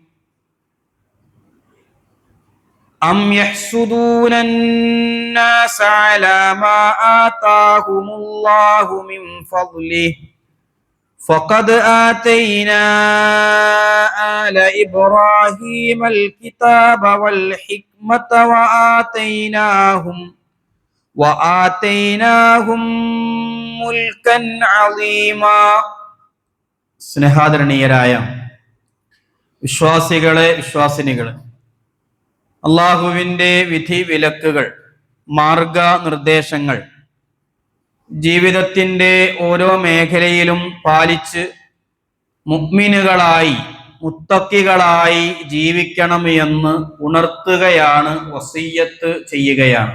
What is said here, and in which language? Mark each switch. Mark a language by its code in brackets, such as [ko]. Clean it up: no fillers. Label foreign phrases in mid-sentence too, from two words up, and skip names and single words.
[ar] أم يحسدون الناس على ما آتاهم الله من فضله فقد آتينا آل إبراهيم الكتاب والحكمة وآتيناهم ملكا عظيما [ml] സ്നേഹാദരണീയരായ വിശ്വാസികളെ വിശ്വാസിനികളെ, അള്ളാഹുവിൻ്റെ വിധി വിലക്കുകൾ, മാർഗനിർദ്ദേശങ്ങൾ ജീവിതത്തിൻ്റെ ഓരോ മേഖലയിലും പാലിച്ച് മുഅ്മിനുകളായി മുത്തഖികളായി ജീവിക്കണം എന്ന് ഉണർത്തുകയാണ്, വസിയ്യത്ത് ചെയ്യുകയാണ്.